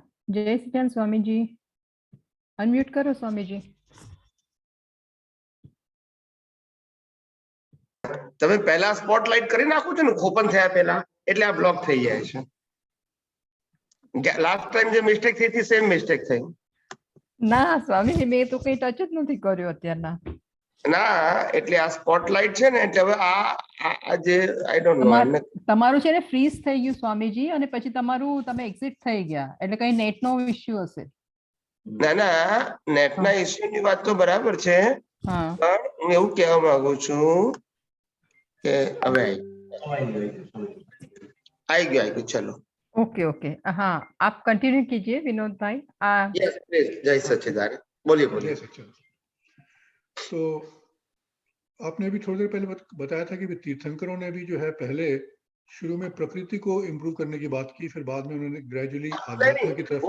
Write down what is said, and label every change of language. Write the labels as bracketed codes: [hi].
[hi] जय सच्चिदानंद स्वामी जी, अनम्यूट करो स्वामी जी। [gu] તમે પહેલા સ્પોટલાઇટ કરી નાખો છો ને ઓપન થયા પહેલા, એટલે આ બ્લોક થઈ જાય છે. લાસ્ટ ટાઈમ જે મિસ્ટેક થઈ હતી સેમ મિસ્ટેક થઈ. ના સ્વામીજી મેં તો કઈ ટચ જ નથી કર્યો અત્યારના. ના એટલે આ સ્પોટલાઇટ છે ને એટલે હવે આ જે [en] I don't know [gu] તમારું છે ને ફ્રીઝ થઈ ગયું સ્વામીજી અને પછી તમારું તમે એક્ઝિટ થઈ ગયા એટલે કઈ નેટનો ઇશ્યુ હશે. ના ના નેટના ઇશ્યુની વાત તો બરાબર છે, હા પણ હું એવું કહેવા માંગુ છું કે હવે [hi] आई गया चलो ओके ओके हाँ आप कंटिन्यू कीजिए विनोद भाई। यस प्लीज जय सच्चिदानंद बोलिए बोलिए। जय सच्चिदानंद। तो आपने अभी थोड़ी देर पहले बताया था कि तीर्थंकरों ने भी जो है पहले शुरू में प्रकृति को इम्प्रूव करने की बात की, फिर बाद में उन्होंने ग्रेजुअली आध्यात्म की तरफ